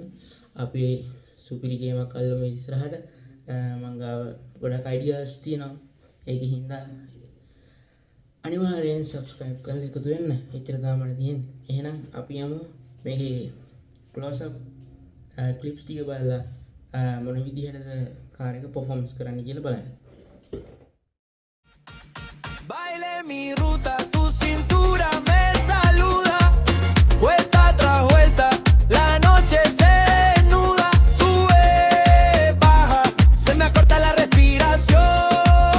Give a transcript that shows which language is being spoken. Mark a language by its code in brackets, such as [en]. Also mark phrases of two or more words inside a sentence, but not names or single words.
[si] අපි සුපිරි ගේමක් අල්ලමු ඉස්සරහට. මං ගාව ගොඩක් අයිඩියාස් තියෙනවා. ඒකෙන් හින්දා අනිවාර්යෙන් සබ්ස්ක්‍රයිබ් කරලා එකතු වෙන්න. එච්චර තමයි මට තියෙන්නේ. එහෙනම් අපි යමු මේකේ [en] close up clips [si] ටික බලලා මොන විදිහටද කාර් එක පර්ෆෝමන්ස් කරන්න කියලා බලන්න. [es] Baile mi ruta, tu cintura me saluda. Vuelta tras vuelta, la noche se desnuda. Sube, baja, se me acorta la respiración.